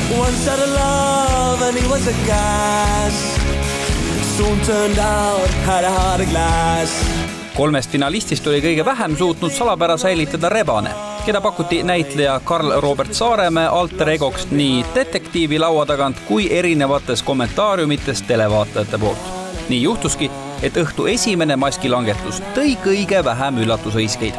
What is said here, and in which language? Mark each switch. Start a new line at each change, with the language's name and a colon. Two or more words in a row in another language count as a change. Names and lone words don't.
English: Once had a love and he was a gas. Soon turned out, had a heart of glass.
Estonian: 3 finalistist oli kõige vähem suutnud salapära säilitada Rebane, keda pakuti näitleja Karl Robert Saaremäe alter egoks nii detektiivi laua tagant kui erinevates kommentaariumites televaatajate poolt. Nii juhtuski, et õhtu esimene maskilangetus tõi kõige vähem üllatusõiskeid.